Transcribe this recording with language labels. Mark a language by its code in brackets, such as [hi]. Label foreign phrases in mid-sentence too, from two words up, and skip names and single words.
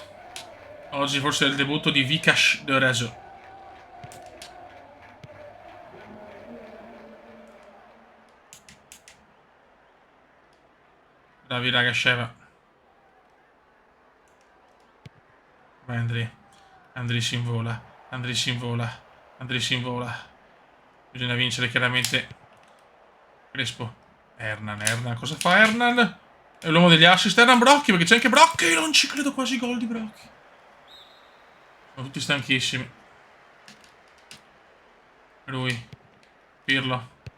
[it] Oggi forse è il debutto di Vikash de Rezo. Bravi raga, Sheva. Vai Andri. Andri si invola. Andri si invola. Andri si invola. Bisogna vincere chiaramente. Crespo. Hernan. Cosa fa Hernan? È l'uomo degli assist. Hernan Brocchi, perché c'è anche Brocchi. Non ci credo, quasi gol di Brocchi. Sono tutti stanchissimi. Lui. Pirlo.